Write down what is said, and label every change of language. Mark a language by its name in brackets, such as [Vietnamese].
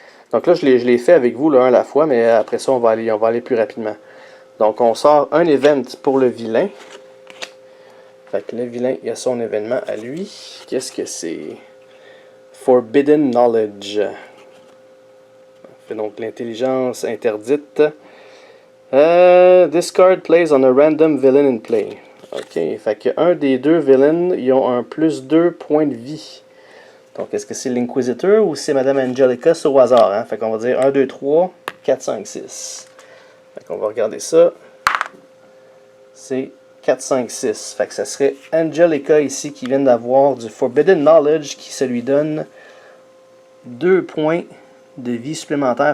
[French] Donc là, je l'ai fait avec vous là, un à la fois, mais après ça, on va aller plus rapidement. Donc, on sort un event pour le vilain. Fait que le vilain, il a son événement à lui. Qu'est-ce que c'est? Forbidden Knowledge. Fait donc l'intelligence interdite. [English] Discard plays on a random villain in play. [French] Ok, fait que un des deux villains, ils ont un plus 2 points de vie. Donc, est-ce que c'est l'Inquisitor ou c'est Madame Angelica, c'est au hasard, hein? Fait qu'on va dire 1, 2, 3, 4, 5, 6. Fait qu'on va regarder ça. C'est 4, 5, 6. Fait que ça serait Angelica ici qui vient d'avoir du Forbidden Knowledge qui se lui donne 2 points de vie supplémentaires.